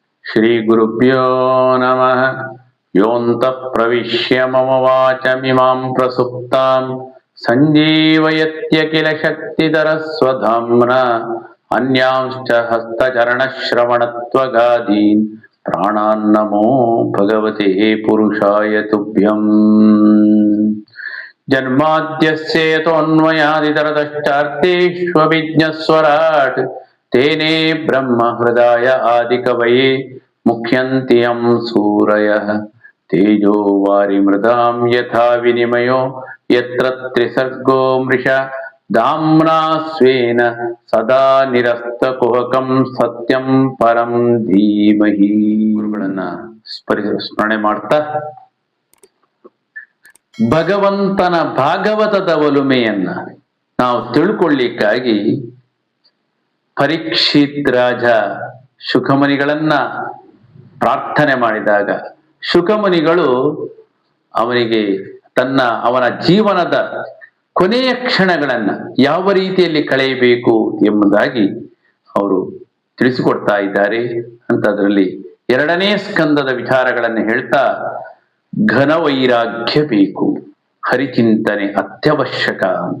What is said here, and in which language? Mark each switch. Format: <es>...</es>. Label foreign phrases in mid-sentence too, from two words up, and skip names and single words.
<sa>ಶ್ರೀಗುರುಭ್ಯೋ ನಮಃ. ಯೋऽन्तಃ ಪ್ರವಿಶ್ಯ ಮಮ ವಾಚಮಿಮಾಂ ಪ್ರಸುಪ್ತಾಂ ಸಂಜೀವಯತ್ಯಖಿಲ ಶಕ್ತಿಧರಸ್ವಧಾಮ್ನಾ ಅನ್ಯಾಂಶ್ಚ ಹಸ್ತಚರಣಶ್ರವಣತ್ವಗಾದೀನ್ ಪ್ರಾಣಾನ್ನಮೋ ಭಗವತೆ ಪುರುಷಾಯ ತುಭ್ಯಂ. ಜನ್ಮಾದ್ಯಸ್ಯ ಯತೋऽನ್ವಯಾದಿತರತಶ್ಚಾರ್ಥೇಷ್ವಭಿಜ್ಞಸ್ವರಾಟ್ ತೇನೇ ಬ್ರಹ್ಮ ಹೃದಯ ಆದಿಕವಯೇ ಮುಖ್ಯಂತಿ ಯಂ ಸೂರಯಃ. ತೇಜೋ ವಾರಿಮೃದಾಂ ಯಥಾ ವಿನಿಮಯೋ ಯತ್ರ ತ್ರಿಸರ್ಗೋ ಮೃಷಾ ಧಾಮ್ನಾ ಸ್ವೇನ ಸದಾ ನಿರಸ್ತಕುಹಕಂ ಸತ್ಯಂ ಪರಂ ಧೀಮಹಿ.</sa> <kn>ಗುರುಗಳನ್ನ ಸ್ಮರಣೆ ಮಾಡ್ತಾ ಭಗವಂತನ ಭಾಗವತದ ಒಲುಮೆಯನ್ನ ನಾವು ತಿಳ್ಕೊಳ್ಳಿಕ್ಕಾಗಿ ಪರೀಕ್ಷಿತ್ ರಾಜ ಶುಕಮುನಿಗಳನ್ನ ಪ್ರಾರ್ಥನೆ ಮಾಡಿದಾಗ ಶುಕಮುನಿಗಳು ಅವನಿಗೆ ಅವನ ಜೀವನದ ಕೊನೆಯ ಕ್ಷಣಗಳನ್ನ ಯಾವ ರೀತಿಯಲ್ಲಿ ಕಳೆಯಬೇಕು ಎಂಬುದಾಗಿ ಅವರು ತಿಳಿಸಿಕೊಡ್ತಾ ಇದ್ದಾರೆ ಅಂತ ಅದರಲ್ಲಿ 2ನೇ ಸ್ಕಂದದ ವಿಚಾರಗಳನ್ನು ಹೇಳ್ತಾ ಘನ ವೈರಾಗ್ಯ ಬೇಕು, ಹರಿಚಿಂತನೆ ಅತ್ಯವಶ್ಯಕ ಅಂತ.</kn>